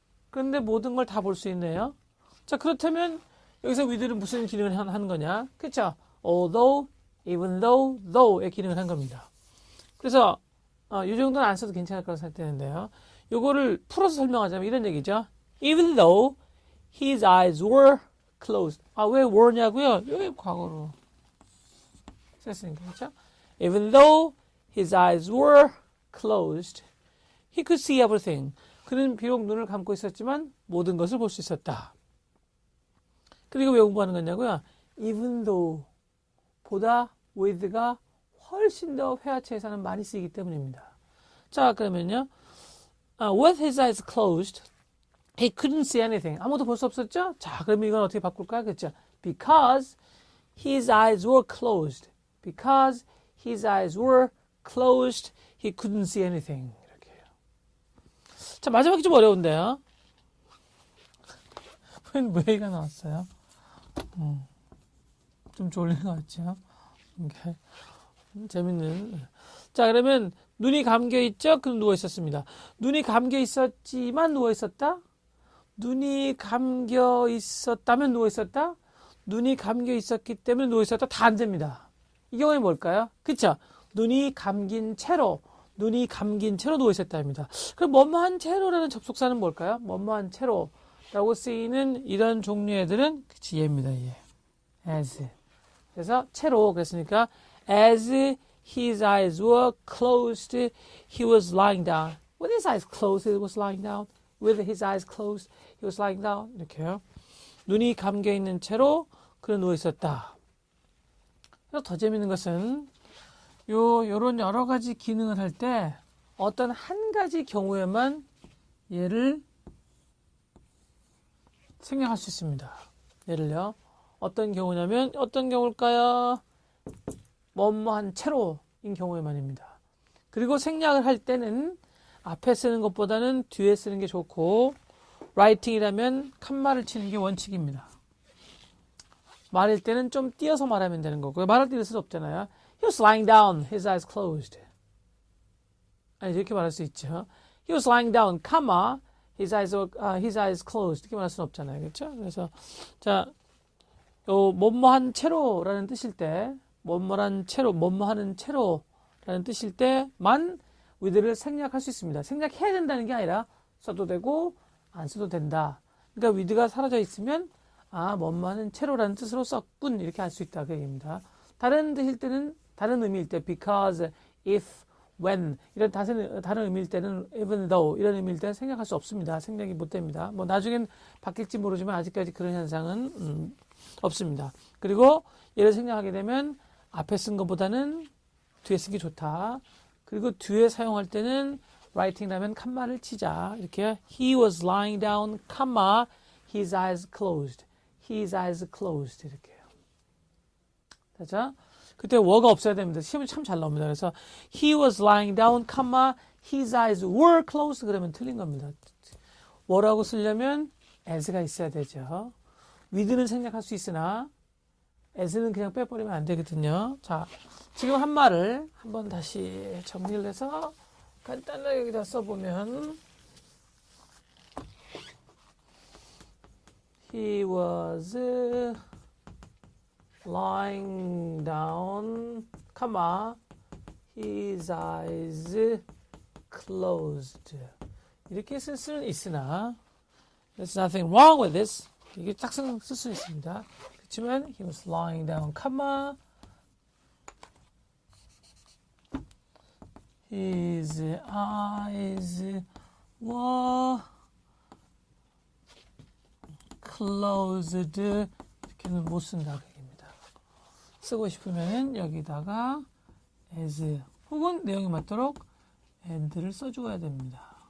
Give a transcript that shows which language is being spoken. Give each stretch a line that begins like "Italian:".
Korean: 그런데 모든 걸 다 볼 수 있네요. 자, 그렇다면 여기서 with는 무슨 기능을 하는 거냐? 그렇죠? Although, even though, though의 기능을 한 겁니다. 그래서 이 정도는 안 써도 괜찮을 거라고 생각되는데요. 요거를 풀어서 설명하자면 이런 얘기죠.
English: Even though his eyes were closed.
Korean: 왜 were냐고요? 여기 과거로 썼으니까, 그렇죠?
English: Even though his eyes were closed, he could see everything.
Korean: 그는 비록 눈을 감고 있었지만 모든 것을 볼 수 있었다. 그리고 왜 공부하는 거냐고요? Even though 보다 with가 훨씬 더 회화체에서는 많이 쓰이기 때문입니다. 자, 그러면요.
English: With his eyes closed, he couldn't see anything.
Korean: 아무도 볼 수 없었죠? 자, 그러면 이건 어떻게 바꿀까요? 그렇죠?
English: Because his eyes were closed. Because his eyes were closed, he couldn't see anything.
Korean: 이렇게 해요. 자, 마지막이 좀 어려운데요. 왜가 나왔어요? 좀 졸린 것 같죠? 이렇게. 재밌는. 자, 그러면 눈이 감겨 있죠? 그럼 누워 있었습니다. 눈이 감겨 있었지만 누워 있었다? 눈이 감겨 있었다면 누워 있었다? 눈이 감겨 있었기 때문에 누워 있었다 다 안 됩니다. 이 경우에 뭘까요? 그쵸? 눈이 감긴 채로 누워 있었다입니다. 그럼 뭐뭐한 채로라는 접속사는 뭘까요? 뭐뭐한 채로라고 쓰이는 이런 종류의 애들은 그치 얘입니다. 얘. as. 그래서 채로 그랬으니까
English: as his eyes were closed, he was lying down. With his eyes closed, he was lying down. With his eyes closed, he was lying down.
Korean: 이렇게요. 눈이 감겨 있는 채로 그는 누워 있었다. 더 재밌는 것은 요런 여러 가지 기능을 할 때 어떤 한 가지 경우에만 얘를 생략할 수 있습니다. 예를요. 어떤 경우냐면 어떤 경우일까요? 뭐뭐한 채로인 경우에만입니다. 그리고 생략을 할 때는 앞에 쓰는 것보다는 뒤에 쓰는 게 좋고 라이팅이라면 칸말을 치는 게 원칙입니다. 말일 때는 좀 띄어서 말하면 되는 거고요. 말할 때 이럴 수 없잖아요.
English: He was lying down, his eyes closed.
Korean: 아니 이렇게 말할 수 있죠.
English: He was lying down, comma, his eyes closed.
Korean: 이렇게 말할 수는 없잖아요. 그렇죠? 그래서 자, 요 뭐뭐한 채로라는 뜻일 때 뭐뭐하는 채로라는 뜻일 때만 with를 생략할 수 있습니다. 생략해야 된다는 게 아니라 써도 되고 안 써도 된다. 그러니까 with가 사라져 있으면 뭐뭐하는 채로라는 뜻으로 썼군 이렇게 할 수 있다 그 얘기입니다. 다른 뜻일 때는 다른 의미일 때 because, if, when 이런 다른 의미일 때는 even though 이런 의미일 때는 생략할 수 없습니다. 생략이 못 됩니다. 뭐 나중엔 바뀔지 모르지만 아직까지 그런 현상은 없습니다. 그리고 얘를 생략하게 되면 앞에 쓴 것보다는 뒤에 쓴 게 좋다. 그리고 뒤에 사용할 때는 writing라면 칸말을 치자. 이렇게
English: he was lying down, comma, his eyes closed. His eyes closed
Korean: 이렇게요. 자, 그때 were가 없어야 됩니다. 시험이 참 잘 나옵니다. 그래서
English: he was lying down, comma, his eyes were closed
Korean: 그러면 틀린 겁니다. were라고 쓰려면 as가 있어야 되죠. with는 생략할 수 있으나 as는 그냥 빼버리면 안 되거든요. 자, 지금 한 말을 한번 다시 정리를 해서 간단하게 여기다 써보면
English: He was lying down, comma, his eyes closed.
Korean: 이렇게 쓸 수는 있으나
English: There's nothing wrong with this.
Korean: 이게 딱 쓸 수 있습니다. 그렇지만
English: he was lying down, comma, his eyes were closed
Korean: 이렇게는 못 쓴다 그 얘기입니다. 쓰고 싶으면 여기다가 as 혹은 내용에 맞도록 and를 써주어야 됩니다.